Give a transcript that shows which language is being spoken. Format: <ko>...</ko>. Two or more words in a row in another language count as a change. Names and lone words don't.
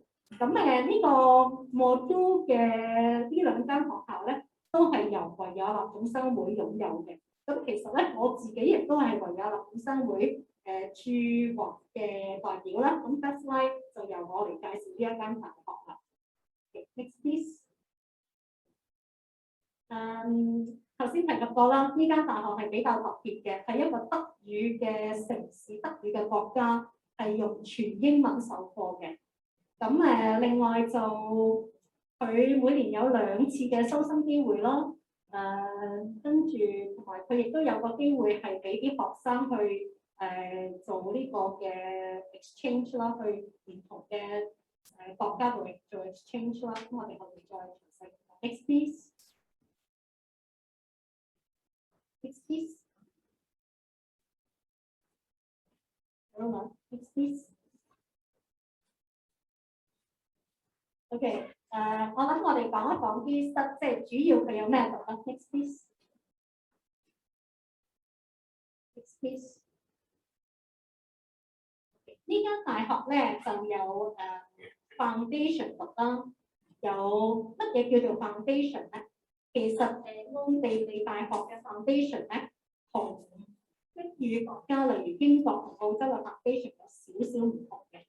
<yue>咁呢個Modul嘅呢2間學校咧，都係由維也納總商會擁有嘅。咁其實咧，我自己亦都係維也納總商會駐華嘅代表啦。咁 Best Life 就由我嚟介紹呢一間大學啦。</yue> <en>Next please。</en> <yue>頭先提及過啦，呢間大學係比較特別嘅，係一個德語嘅城市，德語嘅國家，係用全英文授課嘅。咁另外就佢每年有2次嘅收生機會啦。跟住同埋佢亦都有個機會係俾啲學生去做呢個嘅 exchange 啦，去唔同嘅國家做 exchange 啦。咁我哋後面再詳細。</yue> <en>Next please。 Next please。</en> <yue>好啦 ，</yue> <en>next please。</en> <yue>OK， 我諗我哋講一講啲即係主要佢有咩讀啦。</yue> <en>Next please。 Next please。</en> <yue>呢間大學咧就有foundation 讀啦。有乜嘢叫做 foundation 咧？其實奧地利大學嘅 foundation 咧，同英語國家例如英國同澳洲嘅 foundation 有少少唔同嘅。</yue>